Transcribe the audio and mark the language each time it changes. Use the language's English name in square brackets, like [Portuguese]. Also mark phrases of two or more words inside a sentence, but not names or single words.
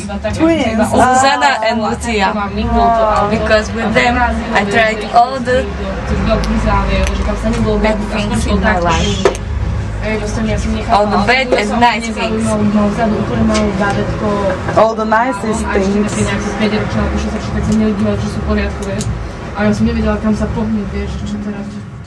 [English] Zuzana and Lucia. Because with them I tried all the bad things in my life. All the bad and nice things. All the nicest things. [Slovak] A ja som nevedela, kam sa pohnúť, vieš, čo teraz.